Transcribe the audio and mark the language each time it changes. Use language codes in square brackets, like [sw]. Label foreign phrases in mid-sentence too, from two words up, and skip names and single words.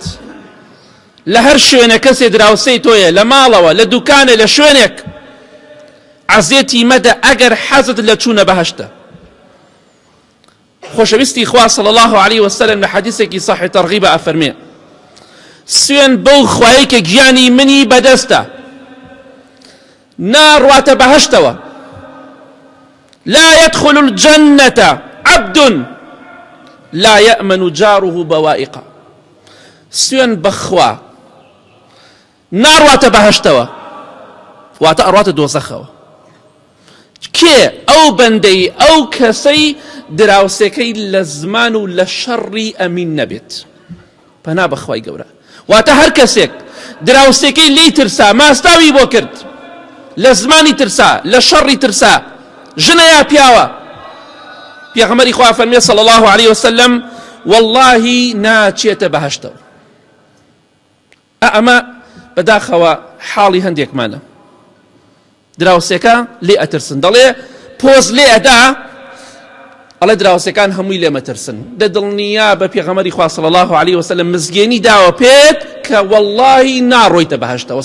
[ckb] لە هەر شوێنە کەسێ دراوسەی تۆیە، لە ماڵەوە، لە دوکانە، لە شوێنێک، عەزیەتی مەدە ئەگەر حەزت لە چوونە بەهەشتە. خۆشەویستی خوا [ar] صلی الله عليه وسلم [ckb] لە حەدیثێکی صحیح تەرغیبە ئەفەرمێ سوێن بەو خوایەی کە گیانی منی بەدەستە، ناڕواتە بەهەشتەوە. [ar] لا يدخل الجنة عبد لا يأمن جاره بوائقا. [ckb] سوێن بەخوا ناڕواتە بەهەشتەوە، واتە ئەڕواتە دۆزەخەوە. کێ؟ ئەو بەندەی، ئەو کەسەی دراوسەکەی لە زمان و لە شەڕی ئەمین نەبێت. پەنا بەخوای گەورە. واتە هەر کەسێک دراوسەکەی لی ترسا، ماستاوی بۆ کرد، لە زمانی ترسا، لە شەڕی ترسا، ژنە یا پیاوە، پێغەمبەری خوا فەرمێ [ar] صلی الله عليه وسلم [ckb] والله ناچێتە بەهەشتەوە. ئەمە بەداخەوە حاڵی هەندێکمانە. دراوسێکە لێ ئەترسن، دەڵێ پۆز لێ ئەدا، ئەڵێ دراوسەکان هەمووی لێ مەترسن. دڵنیا بە پێغەمبەری خوا [ar] صلی الله عليه وسلم [ckb] مزگێنی داوە پێت کە والله ناڕۆیتە بەهەشتەوە.